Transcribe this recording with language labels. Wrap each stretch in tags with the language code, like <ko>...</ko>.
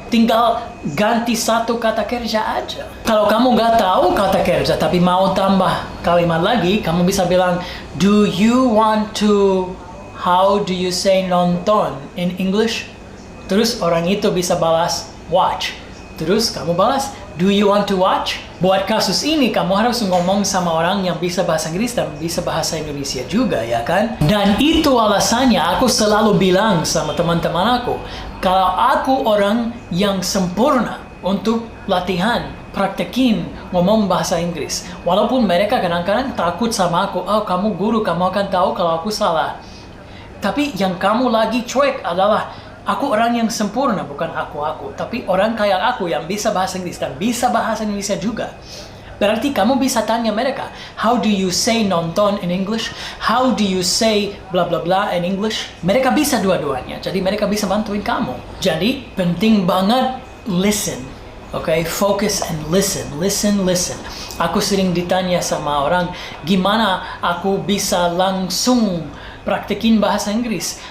<id>Tinggal ganti satu kata kerja aja. Kalau kamu nggak tahu kata kerja tapi mau tambah kalimat lagi, kamu bisa bilang,</id> <en>do you want to, how do you say nonton in English?</en> <id>Terus orang itu bisa balas, watch. Terus kamu balas,</id> <en>do you want to watch?</en> <id>Buat kasus ini, kamu harus ngomong sama orang yang bisa bahasa Inggris dan bisa bahasa Indonesia juga, ya kan? Dan itu alasannya aku selalu bilang sama teman-teman aku, kalau aku orang yang sempurna untuk latihan, praktekin ngomong bahasa Inggris. Walaupun mereka kadang-kadang takut sama aku, oh kamu guru, kamu akan tahu kalau aku salah. Tapi yang kamu lagi cuek adalah, aku orang yang sempurna, bukan aku. Tapi orang kayak aku yang bisa bahasa Inggris dan bisa bahasa Indonesia juga. Berarti kamu bisa tanya mereka,</id> <en>how do you say nonton in English? How do you say bla bla bla in English?</en> <id>Mereka bisa dua-duanya, jadi mereka bisa bantuin kamu. Jadi penting banget listen. Okay,</id> <en>focus and listen.</en> <id>Aku sering ditanya sama orang, gimana aku bisa langsung praktekin bahasa Inggris?</id>